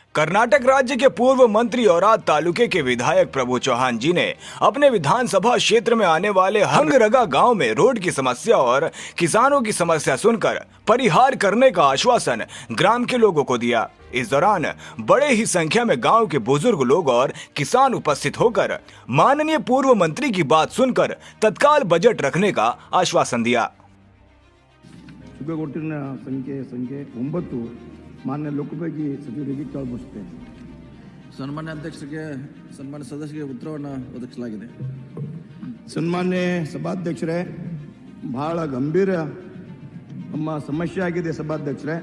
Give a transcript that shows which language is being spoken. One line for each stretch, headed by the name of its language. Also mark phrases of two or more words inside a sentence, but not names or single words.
Hindi: कर्नाटक राज्य के पूर्व मंत्री औराद तालुके के विधायक प्रभु चौहान जी ने अपने विधानसभा क्षेत्र में आने वाले हंगरगा गांव में रोड की समस्या और किसानों की समस्या सुनकर परिहार करने का आश्वासन ग्राम के लोगों को दिया। इस दौरान बड़े ही संख्या में गांव के बुजुर्ग लोग और किसान उपस्थित होकर माननीय पूर्व मंत्री की बात सुनकर तत्काल बजट रखने का आश्वासन दिया।
Kannada: ಮಾನ್ಯ ಲೋಕೋಪಯೋಗಿ ಸಚಿವರಿಗೆ ಕೇಳಬಯಸುತ್ತೆ। ಸನ್ಮಾನ್ಯ ಅಧ್ಯಕ್ಷರಿಗೆ ಸನ್ಮಾನ್ಯ ಸದಸ್ಯರಿಗೆ ಉತ್ತರವನ್ನು ಒದಗಿಸಲಾಗಿದೆ। ಸನ್ಮಾನ್ಯ ಸಭಾಧ್ಯಕ್ಷರೇ, ಬಹಳ ಗಂಭೀರ ನಮ್ಮ ಸಮಸ್ಯೆ ಆಗಿದೆ ಸಭಾಧ್ಯಕ್ಷರೇ।